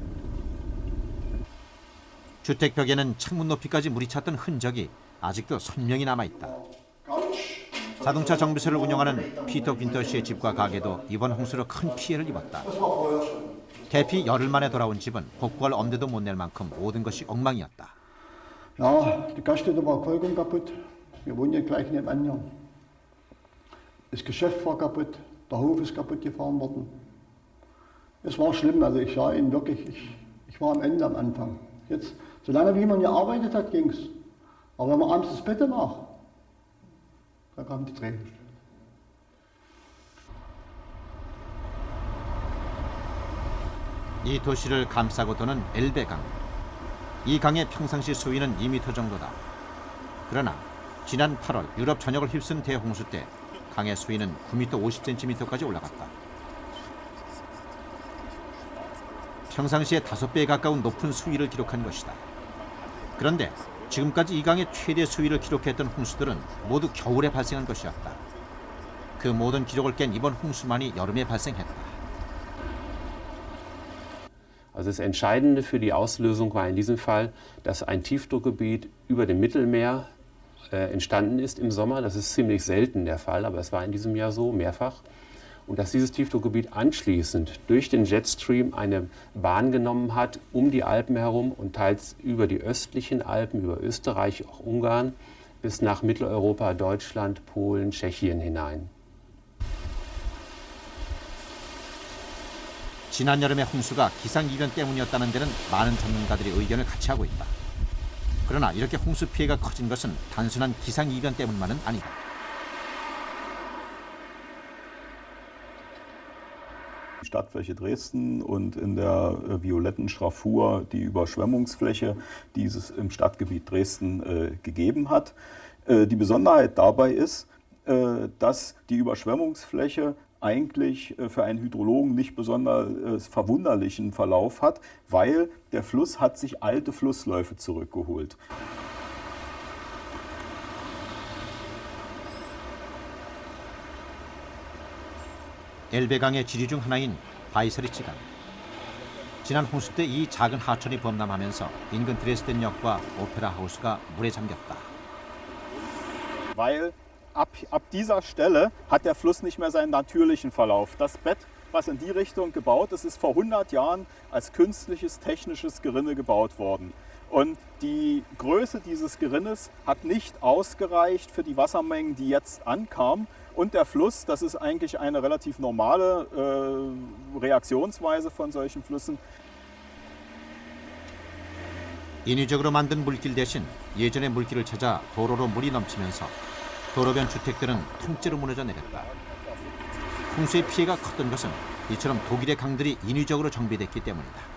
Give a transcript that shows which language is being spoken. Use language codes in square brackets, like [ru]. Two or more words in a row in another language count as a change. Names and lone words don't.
[ko] 주택벽에는 창문 높이까지 물이 찼던 흔적이 아직도 선명히 남아있다. 자동차 정비소를 운영하는 피터 빈터 씨의 집과 가게도 이번 홍수로 큰 피해를 입었다. 대피 열흘 만에 돌아온 집은 복구할 엄두도 못 낼 만큼 모든 것이 엉망이었다. [de] Ja, die Gaststätte war vollkommen kaputt. Wir wohnen hier gleich nebenan. Das Geschäft war kaputt, der Hof ist kaputt gefahren worden. Es war schlimm, also ich sah ihn wirklich, ich war am Ende am Anfang. Jetzt, solange wie man hier arbeitet hat, ging es. Aber wenn man abends das Bett lag, da kam die Träne. [ko] 이 도시를 감싸고 도는 엘베강. 이 강의 평상시 수위는 2m 정도다. 그러나 지난 8월 유럽 전역을 휩쓴 대홍수 때 강의 수위는 9m 50cm까지 올라갔다. 평상시에 5배에 가까운 높은 수위를 기록한 것이다. 그런데 지금까지 이 강의 최대 수위를 기록했던 홍수들은 모두 겨울에 발생한 것이었다. 그 모든 기록을 깬 이번 홍수만이 여름에 발생했다. [de] Also das Entscheidende für die Auslösung war in diesem Fall, dass ein Tiefdruckgebiet über dem Mittelmeer entstanden ist im Sommer. Das ist ziemlich selten der Fall, aber es war in diesem Jahr so, mehrfach. Und dass dieses Tiefdruckgebiet anschließend durch den Jetstream eine Bahn genommen hat, um die Alpen herum und teils über die östlichen Alpen, über Österreich, auch Ungarn, bis nach Mitteleuropa, Deutschland, Polen, Tschechien hinein. [ko] 지난 여름의 홍수가 기상이변 때문이었다는 데는 많은 전문가들이 의견을 같이 하고 있다. 그러나 이렇게 홍수 피해가 커진 것은 단순한 기상이변 때문만은 아니다. [de] Die Stadtfläche Dresden und in der violetten Schraffur die Überschwemmungsfläche, die es im Stadtgebiet Dresden gegeben hat. Die Besonderheit dabei ist, dass die Überschwemmungsfläche eigentlich für einen Hydrologen nicht besonders verwunderlichen Verlauf hat, weil der Fluss hat sich alte Flussläufe zurückgeholt. [ko] 엘베강의 지류 중 하나인 바이서리치강. 지난 홍수 때 이 작은 하천이 범람하면서 인근 드레스덴역과 오페라 하우스가 물에 잠겼다. [de] Weil ab dieser Stelle hat der Fluss nicht mehr seinen natürlichen Verlauf. Das Bett, was in die Richtung gebaut ist, ist vor 100 Jahren als künstliches technisches Gerinne gebaut worden. Und die Größe dieses Gerinnes hat nicht ausgereicht für die Wassermengen, die jetzt ankamen. Und der Fluss, das ist eigentlich eine relativ normale Reaktionsweise von solchen Flüssen. [ko] 인위적으로 만든 물길 대신 예전의 물길을 찾아 도로로 물이 넘치면서 도로변 주택들은 통째로 무너져 내렸다. 홍수의 피해가 컸던 것은 이처럼 독일의 강들이 인위적으로 정비됐기 때문이다.